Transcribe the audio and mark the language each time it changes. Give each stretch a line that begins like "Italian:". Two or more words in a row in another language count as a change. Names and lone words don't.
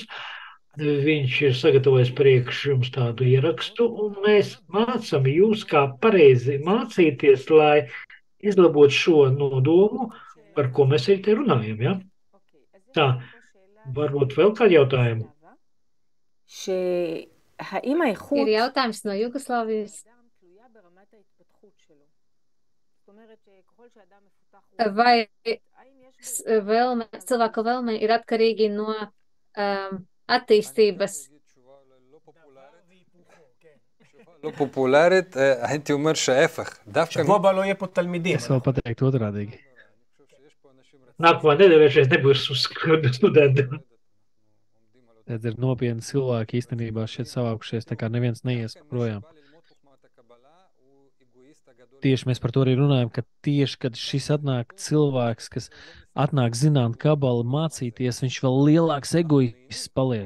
Latvian: Viņš ir sagatavojis priekš jums tādu ierakstu, un mēs mācām jūs, kā pareizi mācīties, lai izlabotu šo nodomu, par ko mēs arī te runājam. Ja? Tā, varbūt vēl kādi jautājumi?
Hebrew: שהאם האיכות...
Latvian: Ir jautājums no Jugoslavijas. Vai cilvēka vēlme ir atkarīgi no attīstības?
Hebrew: לא פופולרית, הייתי אומר שההפך. דווקא... שבוע הבא לא יהיה פה תלמידים.
Latvian: Es vēl pateiktu otrādīgi. Nākamā nedēļa šeit nebūs studenti. Tad ir nopietni cilvēki īstenībā šeit savākušies, tā kā neviens neies projām. Tieši mēs par to arī runājam, ka tieši, kad šis atnāk cilvēks, kas atnāk zināt Kabalu, mācīties, viņš vēl lielāks egoists paliek.